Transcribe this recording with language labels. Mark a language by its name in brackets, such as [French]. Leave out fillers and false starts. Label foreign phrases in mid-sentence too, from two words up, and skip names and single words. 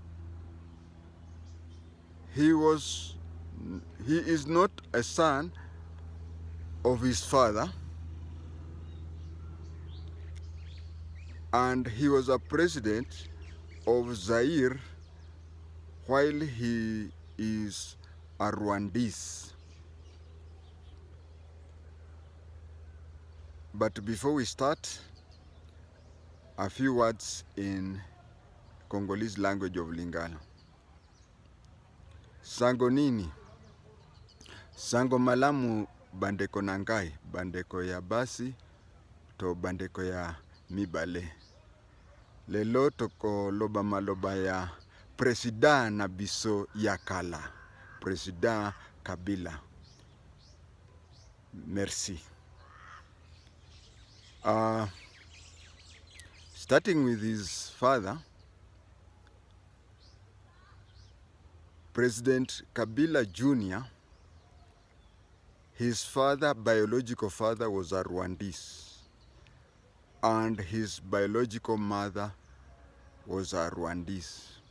[English] He is not a son of his father, and he was a president of Zaire while he is a Rwandese. But before we start, a few words in Congolese language of Lingala. [Lingala] Sango nini? Sango malamu bandeko nangai, bandeko ya basi to bandeko ya mibale. Lelo toko loba maloba ya President na biso ya kala, President Kabila. Merci. [English] Starting with his father, President Kabila Jr., his father, biological father, was a Rwandese, and his biological mother was a Rwandese.